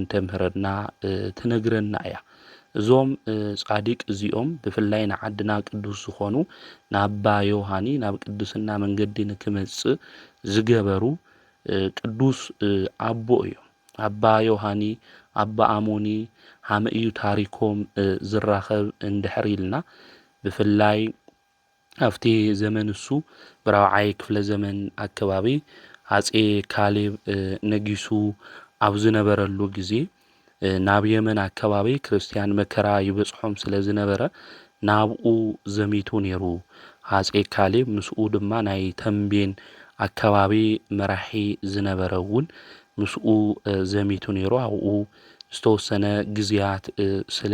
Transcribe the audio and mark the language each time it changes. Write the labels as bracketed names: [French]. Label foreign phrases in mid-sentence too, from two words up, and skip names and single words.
[Tigrinya] ተምህረና ትነግረና እያ። እዞም ጻዲቅ እዚኦም ብፍላይ ንዓድና ቅዱስ ዝኾኑ ንአባ ዮሐኒ ናብ ቅድስና መንገዲ ንክመጽእ ዝገበሩ ቅዱስ አቦ እዮም። አባ ዮሐኒ አባ አሞኒ ሃመ እዩ ታሪኮም ዝራኸብ እንድሕር ኢልና ብፍላይ ኣብቲ ዘመን እሱ ብራብዓይ ክፍለ ዘመን አካባቢ አጼ ካሌብ ነጊሱ ኣብ ዝነበረሉ ጊዜ ናብ የመን አካባቢ ክርስቲያን መከራ ይበጽሖም ስለ ዝነበረ ናብኡ ዘሚቱ ነይሩ አጼ ካሌብ። ምስኡ ድማ ናይ ተንቤን አካባቢ መራሒ ዝነበረ እውን ምስኡ ዘሚቱ ነይሩ። ኣብኡ ዝተወሰነ ግዚያት ስለ